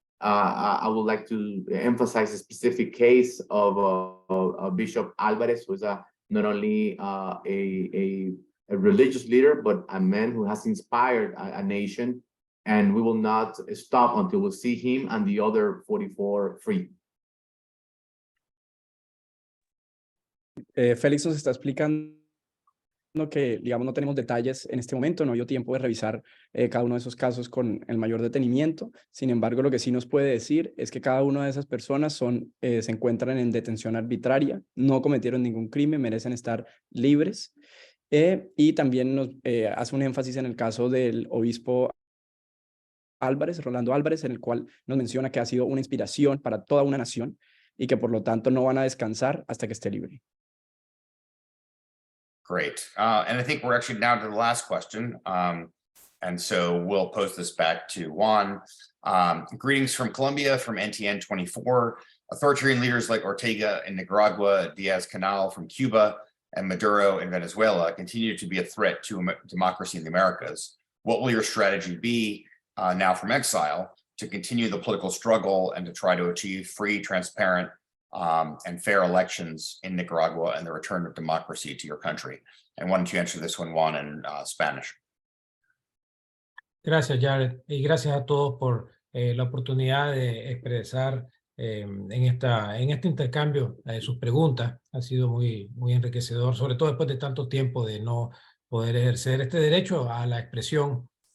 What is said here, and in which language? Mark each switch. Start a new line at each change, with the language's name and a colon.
English: I would like to emphasize a specific case of Bishop Alvarez, who is not only a religious leader, but a man who has inspired a nation, and we will not stop until we see him and the other 44 free.
Spanish: Félix nos está explicando que, digamos, no tenemos detalles en este momento, no dio tiempo de revisar cada uno de esos casos con el mayor detenimiento. Sin embargo, lo que sí nos puede decir es que cada una de esas personas se encuentran en detención arbitraria, no cometieron ningún crimen, merecen estar libres. Y también nos hace un énfasis en el caso del obispo Álvarez, Rolando Álvarez, en el cual nos menciona que ha sido una inspiración para toda una nación y que por lo tanto no van a descansar hasta que esté libre.
English: Great. And I think we're actually now to the last question. And so we'll post this back to Juan. Greetings from Colombia, from NTN 24. Authoritarian leaders like Ortega in Nicaragua, Diaz-Canel from Cuba, and Maduro in Venezuela continue to be a threat to democracy in the Americas. What will your strategy be now from exile to continue the political struggle and to try to achieve free, transparent, and fair elections in Nicaragua and the return of democracy to your country? And why don't you answer this one, Juan, in Spanish?
Spanish: Gracias, Jared, y gracias a todos por la oportunidad de expresar en este intercambio sus preguntas. Ha sido muy enriquecedor, sobre todo después de tanto tiempo de no poder ejercer este derecho a la expresión.